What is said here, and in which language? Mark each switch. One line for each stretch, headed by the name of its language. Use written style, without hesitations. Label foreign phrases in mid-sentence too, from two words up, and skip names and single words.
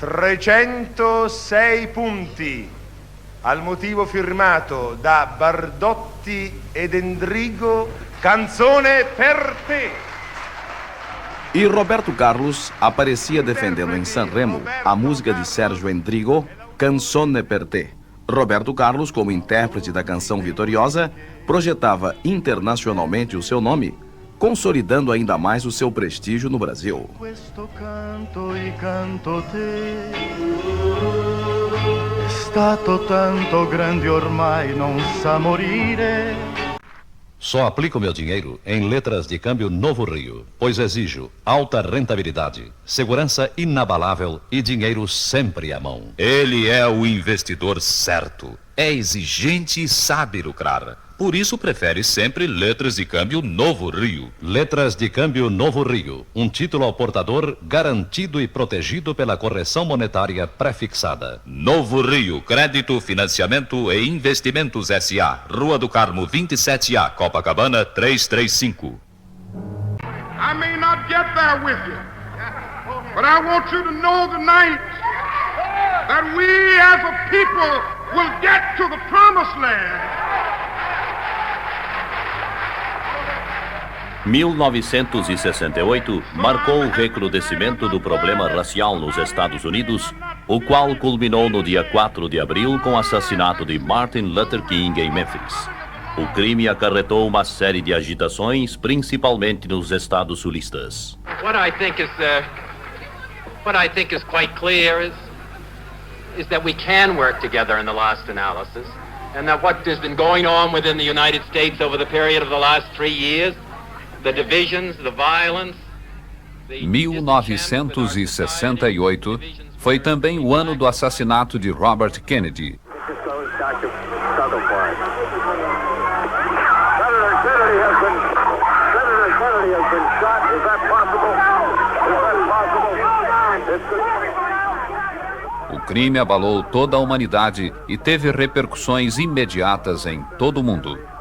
Italian: 306 punti, al motivo firmato da Bardotti ed Endrigo, Canzone per te.
Portuguese: E Roberto Carlos aparecia defendendo em Sanremo a música de Sérgio Endrigo, Canzone per te. Roberto Carlos, como intérprete da canção vitoriosa, projetava internacionalmente o seu nome, consolidando ainda mais o seu prestígio no Brasil.
Italian: Questo canto e canto te, è stato tanto grande ormai non sa morire.
Portuguese: Só aplico meu dinheiro em letras de câmbio Novo Rio, pois exijo alta rentabilidade, segurança inabalável e dinheiro sempre à mão. Ele é o investidor certo, é exigente e sabe lucrar. Por isso prefere sempre letras de câmbio Novo Rio. Letras de câmbio Novo Rio, um título ao portador garantido e protegido pela correção monetária prefixada. Novo Rio, crédito, financiamento e investimentos S.A. Rua do Carmo 27A, Copacabana 335.
English: I may not get there with you, but I want you to know tonight that we as a people will get to the promised land.
Portuguese: 1968 marcou o recrudescimento do problema racial nos Estados Unidos, o qual culminou no dia 4 de abril com o assassinato de Martin Luther King em Memphis. O crime acarretou uma série de agitações, principalmente nos estados sulistas.
English: What I think is quite clear is that we can work together in the last analysis, and that what has been going on within the United States over the period of the last 3 years, the divisions, the violence.
Portuguese: 1968 foi também o ano do assassinato de Robert Kennedy. O crime abalou toda a humanidade e teve repercussões imediatas em todo o mundo.